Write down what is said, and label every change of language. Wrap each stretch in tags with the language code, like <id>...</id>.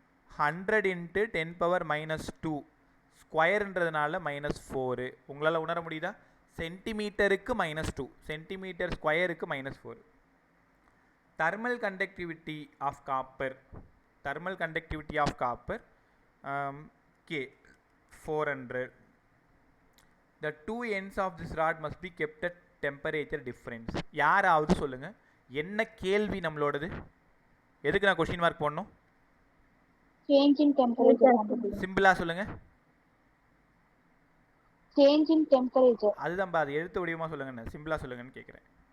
<ta>100 × 10⁻². ஸ்கொயருன்றதுனால -4. உங்களால் உணர முடியுதா? சென்டிமீட்டருக்கு -2, சென்டிமீட்டர் ஸ்கொயருக்கு -4.</ta> <en>Thermal conductivity of copper, thermal conductivity of copper K 400. The two ends of this rod must be kept at temperature difference.</en> <ta>யாராவது சொல்லுங்க, என்ன கேள்வி நம்மளோடது? எதுக்கு நான் கொஸ்டின் மார்க் போடணும்?</ta> <en>Change in temperature.</en> <ta>சிம்பிளா சொல்லுங்க.</ta> <en>Change in temperature.</en> <ta>அதுதான்ப்பா, அது எழுத்து வடிவமாக சொல்லுங்கண்ணே, சிம்பிளாக சொல்லுங்கன்னு கேட்குறேன்.</ta>